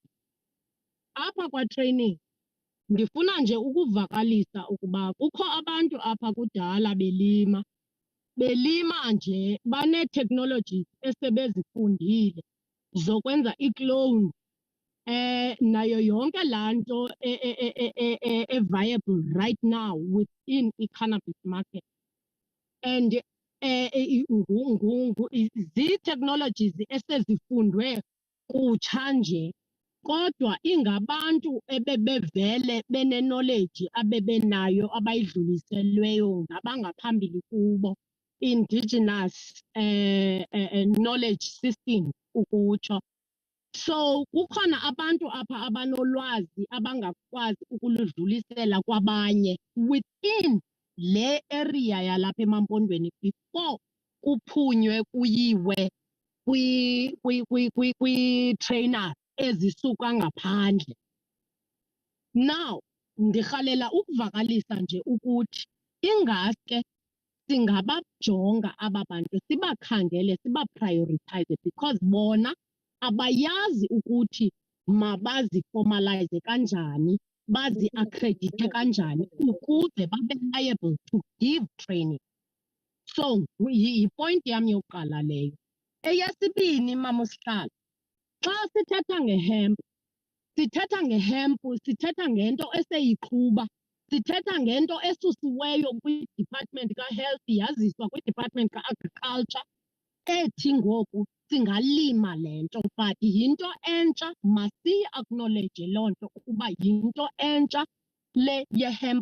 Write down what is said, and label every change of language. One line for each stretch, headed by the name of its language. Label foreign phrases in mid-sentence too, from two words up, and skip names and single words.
Xhosa: Apha kwa-training ndifuna nje ukuvakalisa ukuba kukho abantu apha kudala belima nje banee-technologies esebezifundile zokwenza ii-clones nayo yonke laa nto
English: viable right now within i-cannabis market.
Xhosa: And zii-technologies esezifundwe kutsha nje, kodwa ingabantu ebebevele bene-knowledge abebenayo abayidluliselweyo ngabangaphambili kubo,
English: indigenous knowledge system ukutsho.
Xhosa: So kukhona abantu apha abanolwazi abangakwazi ukuludlulisela kwabanye within le area yalapha eMampondweni before kuphunywe kuyiwe kwi-trainers ezisuka ngaphandle. Now ndirhalela ukuvakalisa nje ukuthi ingaske singabajonga aba bantu sibakhangele sibaprioritize because bona abayazi ukuthi mabaziformalize kanjani, bazi-accredite kanjani ukuze babe
English: liable to give training.
Xhosa: So yipoint yami yokuqala leyo. Eyesibini mama usihlalo, xa sithetha ngehemp, sithetha ngento eseyiqhuba Sithetha ngento esusiweyo kwi-Department ka-Health yaziswa kwi-Department ka-Agriculture ethi ngoku singalima le nto, but yinto entsha, masiyi-acknowledge loo nto ukuba yinto entsha le ye-hemp.